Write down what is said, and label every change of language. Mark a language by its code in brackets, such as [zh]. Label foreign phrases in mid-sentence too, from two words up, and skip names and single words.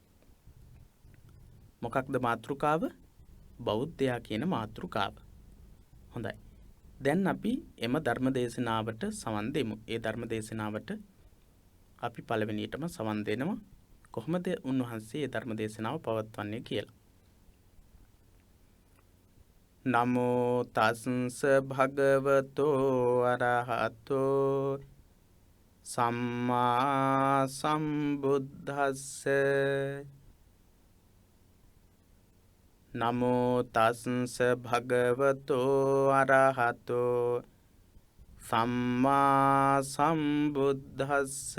[si] මොකක්ද මාතෘකාව? බෞද්ධයා කියන මාතෘකාව. හොඳයි. දැන් අපි එම ධර්ම දේශනාවට සවන් දෙමු. ඒ ධර්ම දේශනාවට අපි පළවෙනියටම සවන් දෙනවා කොහොමද උන්වහන්සේ ඒ ධර්ම දේශනාව පවත්වන්නේ කියලා. [pi] නමෝ තස්ස භගවතෝ අරහතෝ සම්මා සම්බුද්දස්ස. නමෝ තස්ස භගවතෝ අරහතෝ සම්මා සම්බුද්දස්ස.